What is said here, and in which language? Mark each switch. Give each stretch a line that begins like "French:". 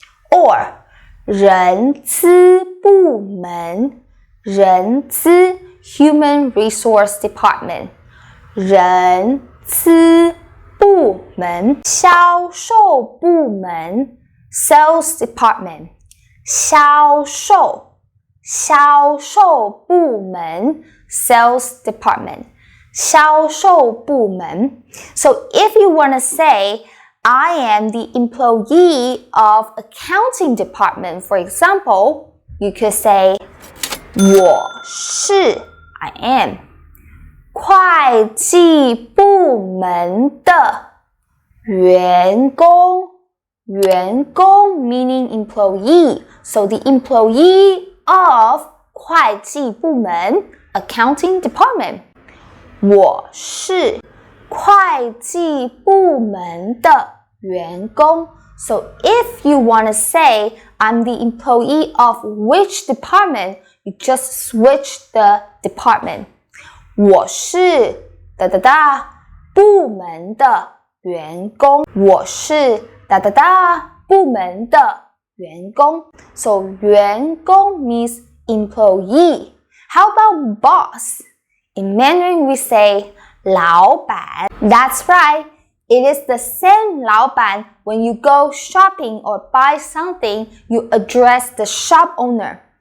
English: Or 人资部门，人资 human resource department.
Chinese: 人资部门。
English: 销售部门 sales department. 销售，销售部门 sales department.
Chinese: 销售部门。
English: So if you want to say I am the employee of accounting department, for example, you could say 我是 I am
Chinese: 会计部门的员工，
English: 员工 meaning employee. So the employee of 会计部门 accounting department. 我是
Chinese: 会计部门的员工。
English: So if you want to say I'm the employee of which department, you just switch the department.
Chinese: 我是哒哒哒部门的员工。我是哒哒哒部门的员工。
English: So 员工 means employee. How about boss? In Mandarin we say 老板。 That's right. It is the same 老板 when you go shopping or buy something, you address the shop owner.